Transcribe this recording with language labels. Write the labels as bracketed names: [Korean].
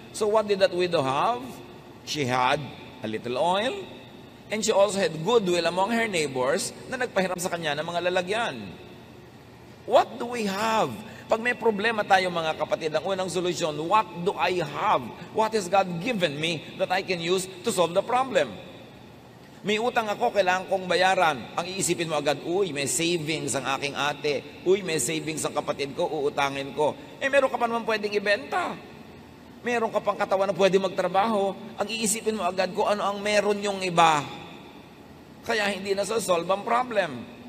[English] So what did that widow have? She had a little oil and she also had goodwill among her neighbors [Filipino] na nagpahiram sa kanya ng mga lalagyan. [English] What do we have? [Filipino] Pag may problema tayo mga kapatid, ang unang solusyon, [English] what do I have? What has God given me that I can use to solve the problem? [Filipino] May utang ako, kailangan kong bayaran. Ang iisipin mo agad, uy, may savings ang aking ate. Uy, may savings ang kapatid ko, uutangin ko. Meron ka pa naman pwedeng ibenta. Meron ka pang katawan na pwede magtrabaho. Ang iisipin mo agad kung ano ang meron yung iba. Kaya hindi na solve ang problem.